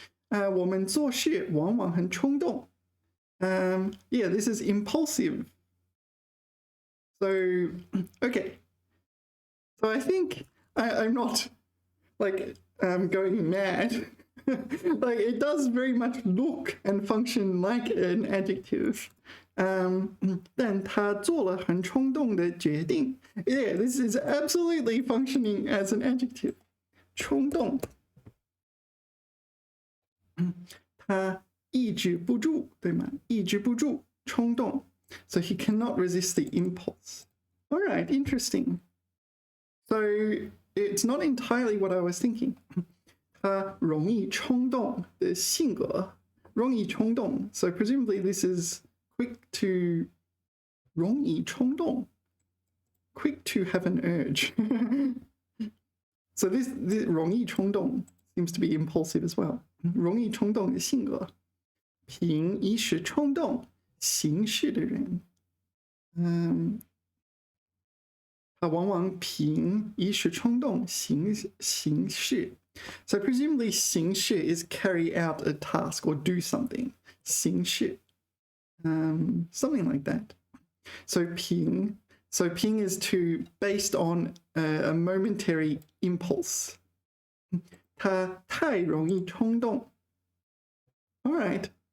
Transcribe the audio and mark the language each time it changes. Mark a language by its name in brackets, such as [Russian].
[Chinese] 我们做事往往很冲动. [English] Yeah, this is impulsive. So, okay. So I think I'm not like going mad. Like it does very much look and function like an adjective. [Chinese] 但他做了很冲动的决定. [English] Yeah, this is absolutely functioning as an adjective. [Chinese] 冲动. 他抑制不住, 对吗?抑制不住, 冲动. [English] So he cannot resist the impulse. All right, interesting. So it's not entirely what I was thinking. [Chinese] 他容易冲动的性格.容易冲动. [English] So presumably this is quick to 容易冲动. Quick to have an urge. So this 容易冲动 seems to be impulsive as well. [Chinese] 容易冲动的性格，凭一时冲动行事的人，他往往凭一时冲动行事。 [English] So presumably 行事 is carry out a task or do something. 行事 something like that. So 凭 is to based on a momentary impulse. [Chinese] 他太容易冲动。 [English] All right.